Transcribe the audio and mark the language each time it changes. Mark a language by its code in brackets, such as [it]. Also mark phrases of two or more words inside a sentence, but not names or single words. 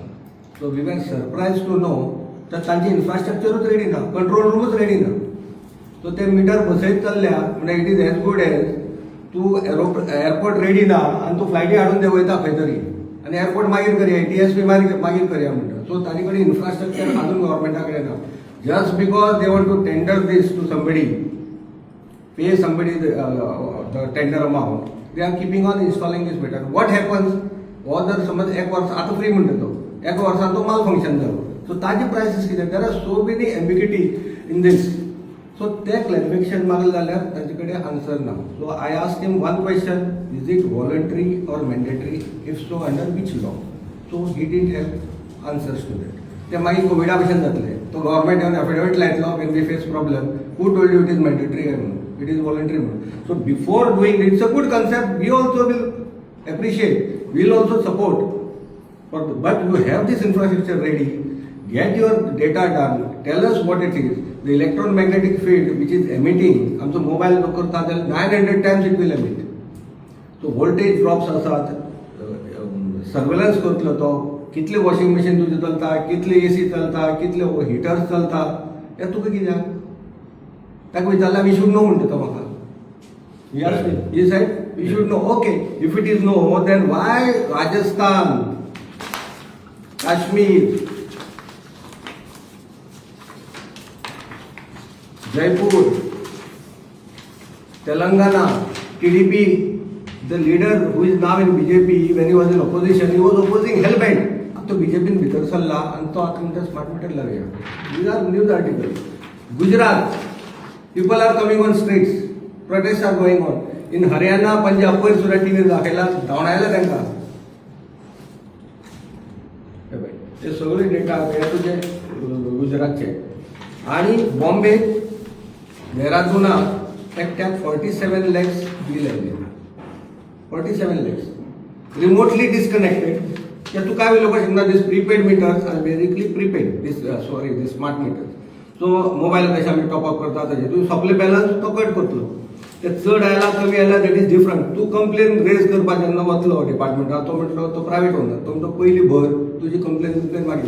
[en] so we were surprised to know [kok] तर तांची इन्फ्रास्ट्रक्चरूच रेडी ना, कंट्रोल रूमच रेडी ना. सो ते मिटर बसयत चल्ल्या म्हणजे [en] it is as good as [kok] तूं एअरपोर्ट रेडी ना आनी तूं फ्लायटी हाडून ते वयता खंय तरी आनी एअरपोर्ट मागीर करया, TSP मागीर करया म्हणटा. सो ताजे कडेन इन्फ्रास्ट्रक्चर अजून गव्हर्मेंटा कडेन ना. [en] Just because they want to tender this to somebody, pay somebody the tender amount, they are keeping on installing this meter. What happens? [kok] हो जर समज एक वर्स आता फ्री म्हणटा तो एक वर्सान तो माल फंक्शन जालो, सो ताजी प्रायसीस कितें. [en] there are so many ambiguity in this. [kok] सो ते क्लॅरिफिकेशन मागले जाल्यार ताजे कडेन आन्सर ना. [en] so I asked him one question, is it voluntary or mandatory, if so under which law. so he didn't have answers to that. [kok] ते मागीर कोविडा भशेन जातले. तो गव्हर्मेंट येवन एफिडेविट लायतलो [en] when we face problem, who told you it is mandatory [kok] काय म्हणून, [en] it is voluntary म्हणून. so before doing it's a good concept, we also will appreciate, we'll also support. But you have this infrastructure ready, get your data done, tell us what it is. The electromagnetic field which is emitting, [kok] आमचो मोबाईल करता जाल्यार [en] 900 times it will emit. So voltage drops [kok] आसात, सर्वेलन्स करतलो तो, कितले [en] washing machine [kok] तुजे चलता, कितले AC चलता, कितले हिटर्स चलता, हें तुका कित्याक. ताका विचारल्यार [en] we should know [kok] म्हणटा तो म्हाका. [en] Yes, he said we should know. Okay, if it is no, then why Rajasthan, Kashmir, Jaipur, Telangana, TDP, the leader who is now in BJP, when he was in opposition, he was opposing hellbent. [hi] अब तो BJP ने भीतर सल्ला and तो आखिर स्मार्ट मीटर लगे. [en] These are news articles. Gujarat, people are coming on streets. Protests are going on. In Haryana, Punjab, [kok] पयर सुद्धा टीव्हीर दाखयला, धांवडायला तांकां. ते सगळे डेटा हे तुजे गुजरातचे. आणि बॉम्बे, देहरादूनाक एकट्याक 47 lakhs बील आयलें. [en] 47 lakhs. Remotely disconnected. [kok] ते तूं काय उलोवपाक शकना. [en] this prepaid meters are basically prepaid. this smart meters. [kok] सो मोबायल कशें आमी टॉपअप करता तशें तूं सोंपले बॅलन्स तो कट करतलो. ते चड आयला कमी आयला [en] that is different. [kok] तूं कंप्लेन रेज करपाक जेन्ना वतलो डिपार्टमेंटाक तो म्हणटलो तो [en] private owner, [kok] तो म्हणटलो पयलीं भर तुजी कंप्लेन मागीर.